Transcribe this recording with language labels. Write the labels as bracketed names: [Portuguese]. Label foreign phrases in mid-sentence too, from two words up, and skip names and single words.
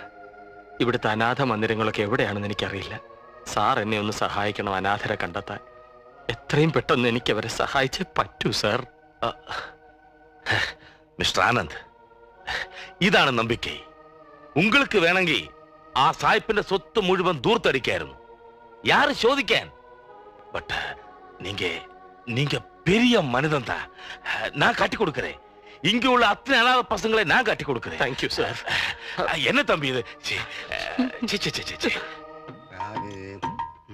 [Malayalam] ഇവിടുത്തെ അനാഥ മന്ദിരങ്ങളൊക്കെ എവിടെയാണെന്ന് എനിക്കറിയില്ല. സാർ എന്നെ ഒന്ന് സഹായിക്കണം അനാഥരെ കണ്ടെത്താൻ. എത്രയും പെട്ടെന്ന് എനിക്ക് അവരെ സഹായിച്ചേ പറ്റൂ സാർ. മിസ്റ്റർ ആനന്ദ്, ഇതാണ് നമ്പിക്കൈ. உங்களுக்கு വേണമെങ്കിൽ ആ സായിപ്പിന്റെ സ്വത്ത് മുഴുവൻ ദൂർത്തടിക്കായിരുന്നു. [Tamil] யாரு ചോദിക്കാൻ? பட் நீங்க பெரிய மனிதன் தான். நான் கட்டி கொடுக்கிறேன். இங்க உள்ள அத்தனை அனாதை பசங்களை நான் கட்டி கொடுக்கிறேன். தேங்க்யூ சார். என்ன தம்பி இது?